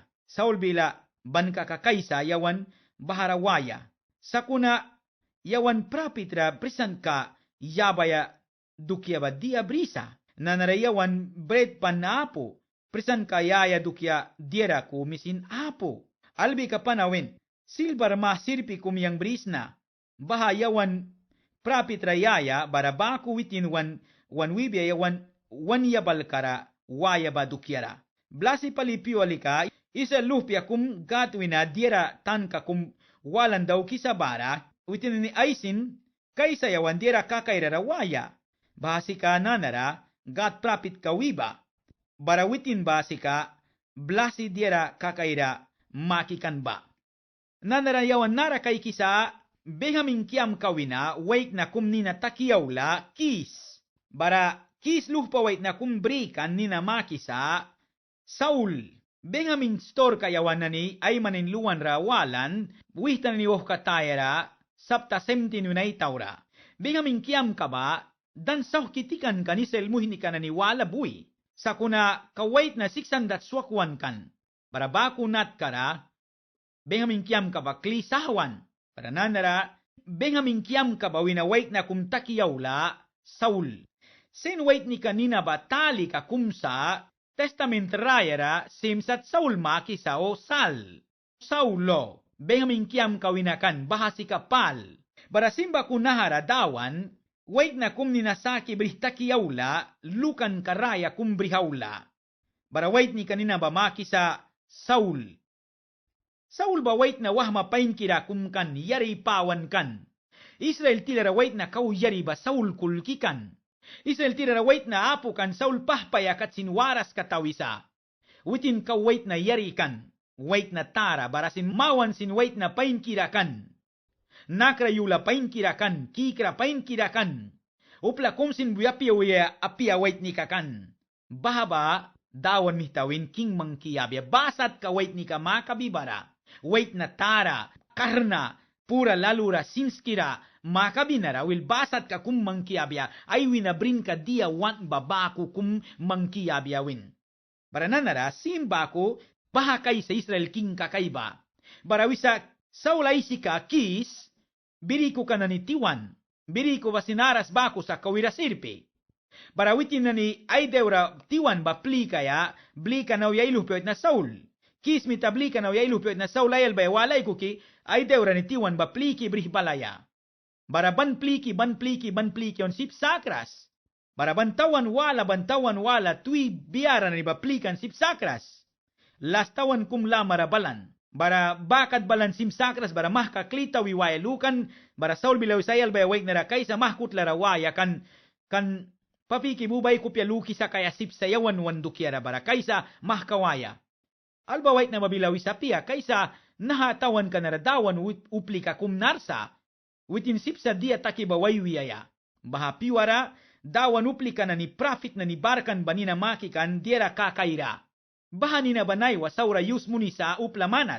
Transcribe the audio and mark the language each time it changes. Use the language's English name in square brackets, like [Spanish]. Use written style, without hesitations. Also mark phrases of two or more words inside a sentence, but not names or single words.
[Mískito] Saul bila banka kakaysa yawan bahara waya, sakuna yawan prapit ra prisan ka yabaya dukya ba dia brisa, nanarayawan bread panapo, prisan kayaya dukya diera ko misin apo. Albi ka panawin, silbar masirpi kumiyang brisna, bahayawan prapit rayaya barabaku witin wan wibya yawan wanyabal kara waya ba dukyara. Blasi palipyo alika, isa lupya kum gatwina diera tanka kum walan daw kisabara, witin ni aisin, kaysa yawan diera kakairara waya. Bahasika nanara, gat prapit kawiba. Barawitin ba sika, blasi diera kakaira makikan ba. Nanarayawan nara kay kisa, Benjamin kiam kawina, wait na kum nina takiyawla, kis. Bara kis luhpa wait na kum brikan nina makisa, Saul. Benjamin store kayawan na ni ay maninluan rawalan, wihtan ni woh katayara, sapta semtin unay taura. Benjamin kiam ka ba, dan saw kitikan kanisel muhini ka na ni wala buwi. Sa kuna kawait na 600 swakwan kan. Para baku nat kara, Benjamin kiam ka ba klisawan. Para nanara, Benjamin kiam ka ba winawait na kumtakiyawla, Saul. Sen wait ni kanina ba tali ka kumsa, testament rayara, simsat Saul makisa o sal. Saulo, Benjamin kiam ka winakan, bahasi ka pal. Bara simba kunahara dawan, wait na kum ninasaki brihtakiyawla, lukan karaya kum brihawla. Bara wait ni kanina ba makisa Saul. Saul ba wait na wahma pain kira kum kan yari pawan kan. Israel tilara wait na kau yari ba Saul kulkikan. Israel tilara wait na apo kan Saul pahpaya kat sinwaras katawisa. Witin kau wait na yari kan. Wait na tara barasin mawan sin wait na pain kira kan. Nakrayula pain kirakan, kikra pain kirakan. Upla kumsin buyapiya waya apia wait ni kakan. Bahaba, dawan mihtawin king mangkiyabya. Basat ka wait ni ka makabibara. Wait na tara, karna, pura lalura sinskira. Makabinara, wil basat ka kum mangkiyabya. Ay winabrin ka dia wan babaku kum mangkiyabya win. Barananara, simbako, bahakay sa Israel king kakaiba. Barawisa, saulay sika kis, biriku ka na ni tiwan, biriku ba sinaras bako sa kawirasirpe. Barawitin na ni ay dewra tiwan ba pli kaya, bli ka na uyayluhpyoit na Saul. Kis mitabli ka na uyayluhpyoit na Saul ayal ba walay kuki, ay dewra ni tiwan ba pli ki brih balaya. Baraban pli ki ban pli ki on sip sakras. Barabantawan wala tui biara na ni ba pli kan sip sakras. Lastawan kum la marabalan. Bara bakad balan simsakras bara mahka klita wiwaya lukan bara Saul bilaw sayal bay wait nara kaysa mahkut larawaya kan papiki bubay kupya luki sa kaya sip sayawan wandukyara bara kaysa mahkawaya. Alba wait na mabilawi sa piya kaysa nahatawan ka naradawan upli ka kumnarsa witin sip sa dia takibaway wiyaya. Baha piwara dawan upli ka na ni profit na ni barkan banina makikan diera kakaira. Bahani na banay wa saura yus munisa uplamanas.